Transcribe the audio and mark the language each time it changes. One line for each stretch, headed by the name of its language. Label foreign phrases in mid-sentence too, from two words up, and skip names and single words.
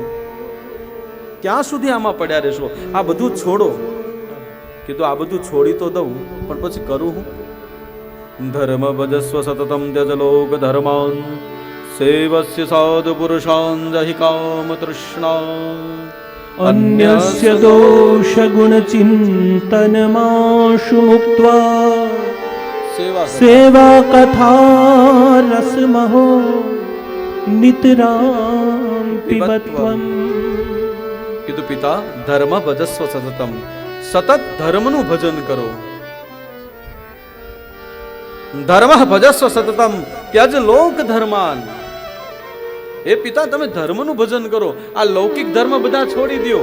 Gujarati: ક્યાં સુધી આમાં પડ્યા રહેશો? આ બધું છોડો. કીધું આ બધું છોડી તો દઉં, પણ પછી કરું હું?
Sanskrit: ધર્મ ભજસ્વ સતતમ ત્યજ લોક ધર્માન સેવસ્ય સાધુ પુરુષાન જહિ કામ તૃષ્ણા अन्यस्य दोष गुण चिंतनमाशु मुक्त्वा सेवा कथा रसमहो नितरां पिबत्वम्.
Gujarati: કીધું પિતા
Sanskrit: ધર્મ ભજસ્વ સતતમ,
Gujarati: સતત ધર્મનું ભજન કરો.
Sanskrit: ધર્મ ભજસ્વ સતતમ ત્યજ લોક ધર્માન.
Gujarati: એ પિતા તમે ધર્મનું ભજન કરો. આ લૌકિક ધર્મ બધા છોડી દો.